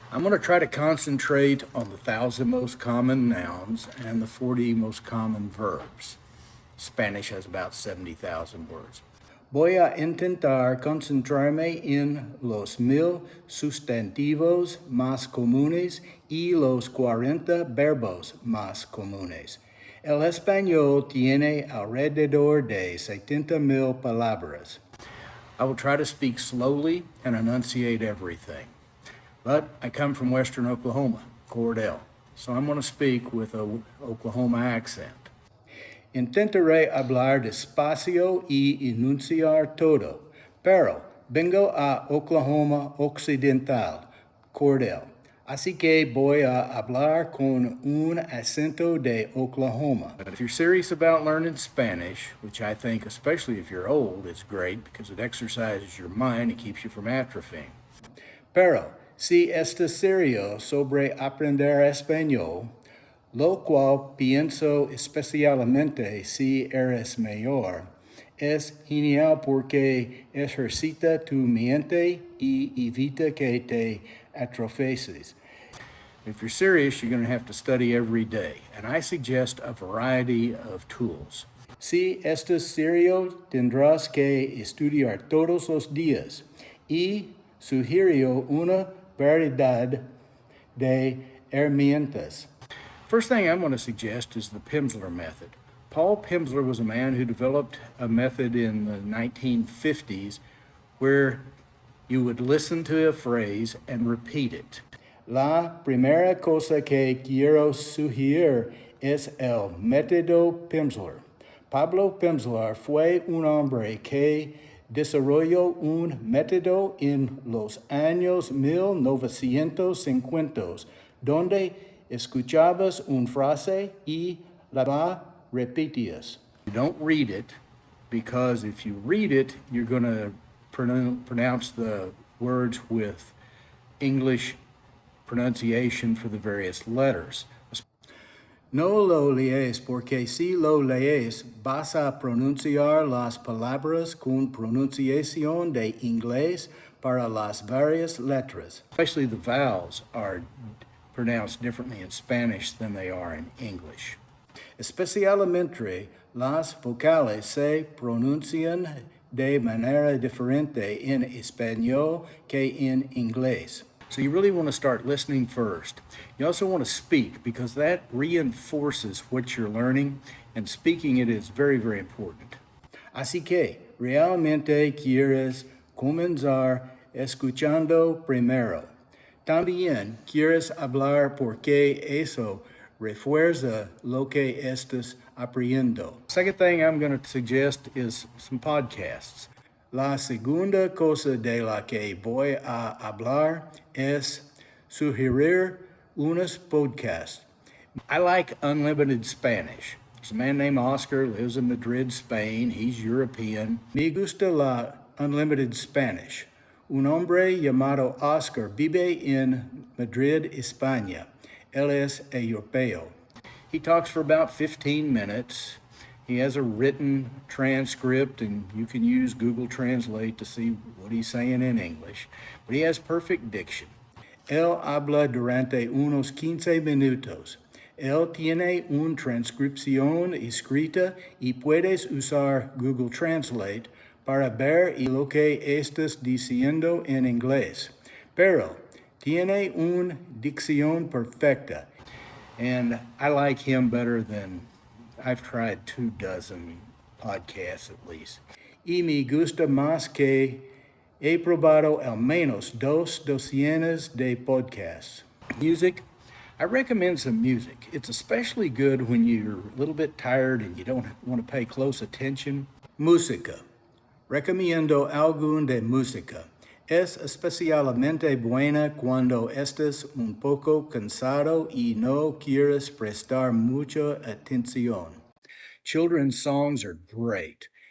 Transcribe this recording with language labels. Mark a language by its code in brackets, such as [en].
[en] I'm going to try to concentrate on the 1,000 most common nouns and the 40 most common verbs. Spanish has about 70,000 words. [es] Voy a intentar concentrarme en los 1,000 sustantivos más comunes y los 40 verbos más comunes. El español tiene alrededor de 70,000 palabras. [en] I will try to speak slowly and enunciate everything. But I come from Western Oklahoma, Cordell, so I'm going to speak with an Oklahoma accent. [es] Intentaré hablar despacio y enunciar todo, pero vengo a Oklahoma Occidental, Cordell, así que voy a hablar con un acento de Oklahoma. [en] But if you're serious about learning Spanish, which I think, especially if you're old, is great because it exercises your mind and keeps you from atrophying. [es] Pero si estás serio sobre aprender español, lo cual pienso especialmente si eres mayor, es genial porque ejercita tu mente y evita que te atrofies. [en] If you're serious, you're going to have to study every day, and I suggest a variety of tools. [es] Si estás serio, tendrás que estudiar todos los días y sugiero una variedad de herramientas. [en] First thing I'm going to suggest is the Pimsleur method. Paul Pimsleur was a man who developed a method in the 1950s where you would listen to a phrase and repeat it. [es] La primera cosa que quiero sugerir es el método Pimsleur. Pablo Pimsleur fue un hombre que desarrolló un método en los años 1950, donde escuchabas una frase y la repetías. [en] You don't read it, because if you read it, you're going to pronounce the words with English pronunciation for the various letters. [es] No lo lees, porque si lo lees vas a pronunciar las palabras con pronunciación de inglés para las varias letras. [en] Especially the vowels are pronounced differently in Spanish than they are in English. [es] Especialmente las vocales se pronuncian de manera diferente en español que en inglés. [en] So you really want to start listening first. You also want to speak, because that reinforces what you're learning, and speaking it is very, very important. [es] Así que realmente quieres comenzar escuchando primero. También quieres hablar porque eso refuerza lo que estás aprendiendo. [en] Second thing I'm going to suggest is some podcasts. [es] La segunda cosa de la que voy a hablar es sugerir unos podcasts. [en] I like Unlimited Spanish. There's a man named Oscar, lives in Madrid, Spain. He's European. [es] Me gusta la Unlimited Spanish. Un hombre llamado Oscar vive en Madrid, España. Él es europeo. [en] He talks for about 15 minutes. He has a written transcript, and you can use Google Translate to see what he's saying in English. But he has perfect diction. [es] Él habla durante unos 15 minutos. Él tiene una transcripción escrita y puedes usar Google Translate para ver lo que estás diciendo en inglés. Pero tiene una dicción perfecta. [en] And I like him better than I've tried 24 podcasts at least. [es] Y me gusta más que he probado al menos 200 de podcasts. [en] Music. I recommend some music. It's especially good when you're a little bit tired and you don't want to pay close attention. [es] Música. Recomiendo algún de música. Es especialmente buena cuando estés un poco cansado y no quieres prestar mucha atención. [en] Children's songs are great.